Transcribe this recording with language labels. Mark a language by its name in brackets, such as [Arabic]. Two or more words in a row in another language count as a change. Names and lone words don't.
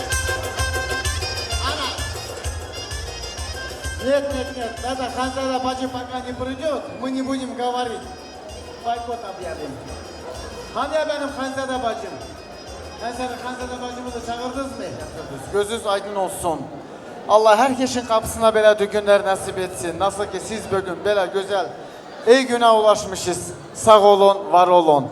[Turkish] Ana. [Russian] Нет, это Hanzade bacı пока не придет, мы не будем говорить. Бойкот объявим. [Turkish] Hani ya benim Hanzade bacım? Hanzade bacımızı çağırdınız mı? Gözünüz aydın olsun. Allah herkesin kapısına belə düğünler nasip etsin. Nasıl ki siz bugün belə güzel, iyi güne ulaşmışız. Sağ olun, var olun.